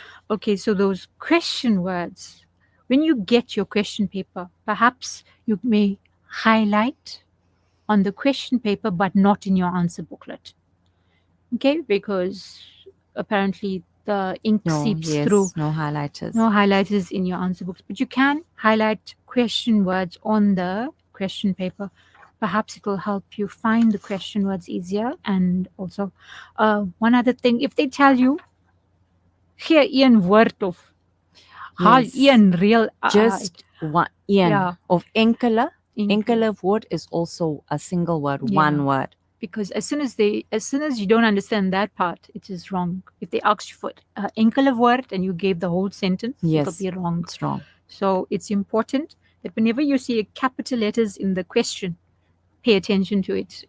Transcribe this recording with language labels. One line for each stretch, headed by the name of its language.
English: Okay, so those question words. When you get your question paper, perhaps you may highlight on the question paper, but not in your answer booklet. Okay, because apparently the ink seeps through. No highlighters. No highlighters in your answer books. But you can highlight question words on the question paper. Perhaps it will help you find the question words easier. And also, one other thing, if they tell you,
Afrikaans: gee een woord of haal een reël
English: just one of enkele word is also a single word, one word. Because as soon as you don't understand that part, it is wrong. If they ask you for enkele word and you gave the whole sentence, it'll be wrong. It's wrong. So it's important that whenever you see capital letters in the question, pay attention to it.